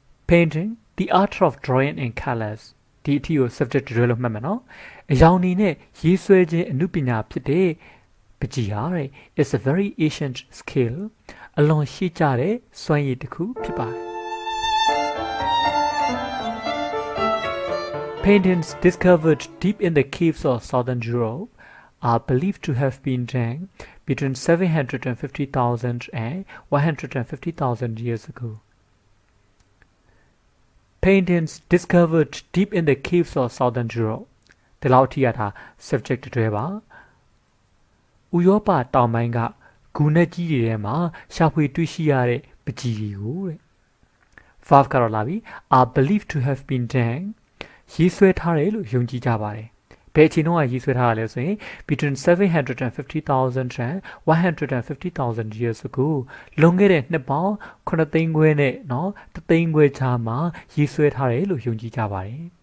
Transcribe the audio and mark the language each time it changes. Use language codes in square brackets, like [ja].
[en] Painting, the art of drawing in colors [my] ဒီအထီကို subject တွေလို့မှတ်မယ်နော်အရောင်နေနဲ့ရေးဆွဲခြင်းအနုပညာဖြစ်တဲ့ပကြီးဟာတဲ့ [en] is a very ancient skill [my] အလွန်ရှေ့ကျတဲ့စွမ်းရည်တစ်ခုဖြစ်ပါတယ် [en] Paintings discovered deep in the caves of southern Europe are believed to have been done between 750,000 and 150,000 years ago. Paintings discovered deep in the caves of southern Europe. [my] ဒီလောက်ထိရတာ subject တွေပါဥရောပတောင်ပိုင်းကဂူနက်ကြီးတွေထဲမှာရှာဖွေတွေ့ရှိရတဲ့ပကြီးတွေကိုတဲ့ verb ကတော့လာပြီ [en] are believed to have been done [my] ရေးဆွဲထားတယ်လို့ယုံကြည်ကြပါတယ်ဘယ်အချိန်တုန်းကရေးဆွဲထားရလဲဆိုရင် [en] between 750,000 and 150,000 years ago [my] လွန်ခဲ့တဲ့နှစ်ပေါင်း9သိန်းခွဲနဲ့เนาะ3သိန်းခွဲခြားမှာရေးဆွဲထားတယ်လို့ယုံကြည်ကြပါတယ်